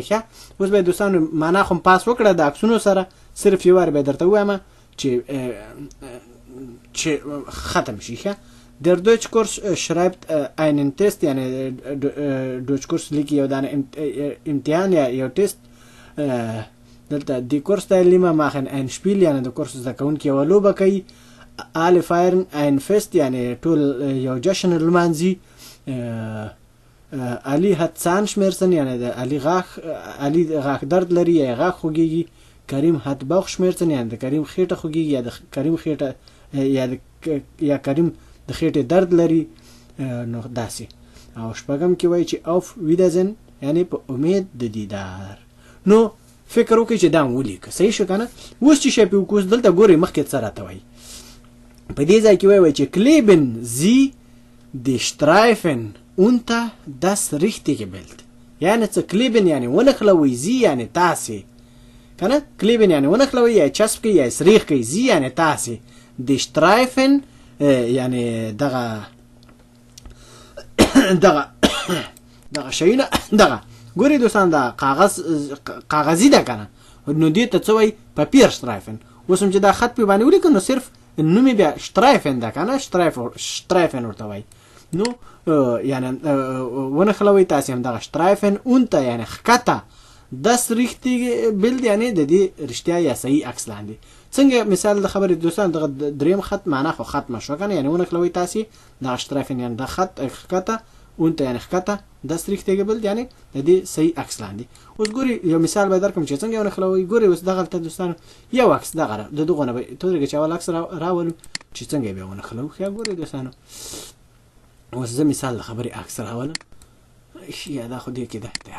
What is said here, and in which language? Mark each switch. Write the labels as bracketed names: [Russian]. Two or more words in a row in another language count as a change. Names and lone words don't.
[Pashto] ښه اوس به دوستانو معنا خو پاس وکړه د عکسونو سره، صرف یو وار به درته ووایم چې ختم شي. ښه [German] Der Deutschkurs schreibt einen Test, [Pashto] یعنی Deutschkurs لیکي یو دانه امتحان یا یو تست. [German] دلته die Kursteilnehmer machen ein Spiel، [Pashto] یعنی د کورس زده کوونکي یوه لوبه کوي. [German] alle feiern ein Fest، [Pashto] یعنی ټول یو جشن لمانځي. [German] علي hat Zahnschmerzen، [Pashto] یعنی د علي غاښ درد لري یا غاښ خوږیږي. [German] کریم hat Bauchschmerzen، [Pashto] یعنی د کریم خېټه خوږیږي یا د کریم خېټه یا کریم د خېټې درد لري. نو داسې. او شپږم کې وایي چې [German] auf Wiedersehen، [Pashto] یعنی په امید د دیدار. نو فکر وکړئ چې دا ولیکه، صحیح شو که نه؟ اوس چې شی پې وکړو دلته ګورئ مخکې څه راته وایي. په دې ځای کې وایي چې [German] kleben Sie die Streifen unter das richtige Bild. [Pashto] یعنې څه kleben یعنې ونښلوئ، Sie یعنې تاسې که نه؟ kleben یعنې ونښلوئ یا چسپ کړئ یا سریښ کړئ. Sie یعنې تاسې، [German] die Streifen [Pashto] یعنی دغه شیونه دغه ګورئ دوستان دا کاغذي ده که نه، نو دې ته څه وایي پاپیرشټرایفن. اوس هم چې دا خط پې باندې ولیکو نو صرف نوم یې بیا شټرایفن ده که نه، شټرایفن ورته وایي. نو یعنی ونښلوئ تاسې هم دغه شټرایفن اونته یعنی ښکته [German] das richtige Bild، [Pashto] یعنی د دې رښتیا یا صحیح عکس لاندې. څنګه مثال د خبرې دوستان دغه دریم خط معنا خو ختمه شوه که نه، یعنې ونښلوئ تاسې دغه شټرایفن یعنې د خط ښکته اونته یعنې ښکته [German] das richtige Bild، [Pashto] یعنې د دې صحیح عکس لاندې. اوس ګورئ یو مثال به درکړم چې څنګه ونښلوئ. ګورئ اوس دغلته دوستانو یو عکس دغه د دغو نه به تودرېږه چې اول عکس راولو چې څنګه یې بیا ونښلوو. ښه ګورئ دوستانو اوس زه مثال د خبرې عکس راولم. ښه دا خو دې کې ده تیار.